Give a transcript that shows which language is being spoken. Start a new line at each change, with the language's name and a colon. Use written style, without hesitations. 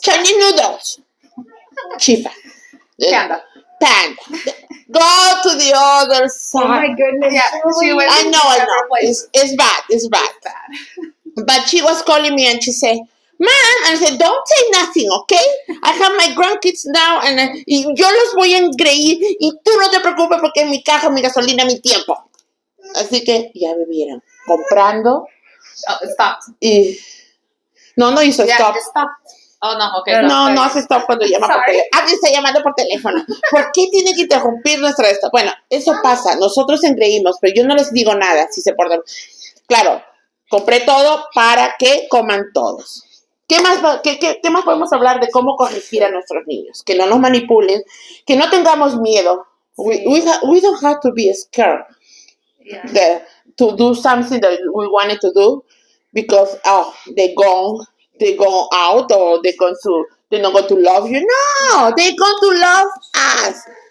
English: Chinese noodles. Chifa. Panda. Go to the other side. Oh my goodness. Yeah, I know. It's bad. But she was calling me and she said, Mom, and I said, don't say nothing, okay? I have my grandkids now and
Spanish: yo los voy a engreír y tú no te preocupes porque mi caja, mi gasolina, mi tiempo. Así que ya bebieron. Comprando.
English: Oh, it stopped.
Spanish: Y no hizo stop.
English: It stopped. Oh, no, okay.
Spanish: No hace stop cuando llama por teléfono. Alguien está llamando por teléfono. ¿Por qué tiene que interrumpir nuestra esto? Bueno, eso pasa. Nosotros engreímos, pero yo no les digo nada si se portan. Claro, compré todo para que coman todos. ¿Qué más podemos hablar de cómo corregir a nuestros niños? Que no nos manipulen, que no tengamos miedo.
English: We don't have to be scared to do something that we wanted to do because they're gone out or they're not going to love you. No, they're going to love us.